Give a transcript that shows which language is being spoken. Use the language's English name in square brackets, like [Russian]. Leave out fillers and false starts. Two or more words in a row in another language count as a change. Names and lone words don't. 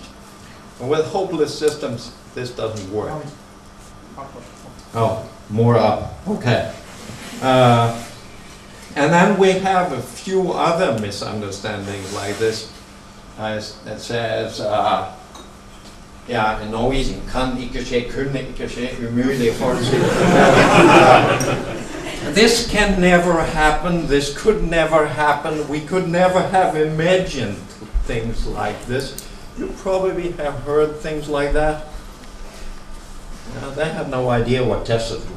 [English] And with hopeless systems, this doesn't work. Oh, more up. Okay. And then we have a few other misunderstandings like this. It says, in Norwegian, [Norwegian] kan ikke skje, kunne ikke skje, umulig forutse. [English] This can never happen, this could never happen, we could never have imagined things like this. You probably have heard things like that. They have no idea what testers do.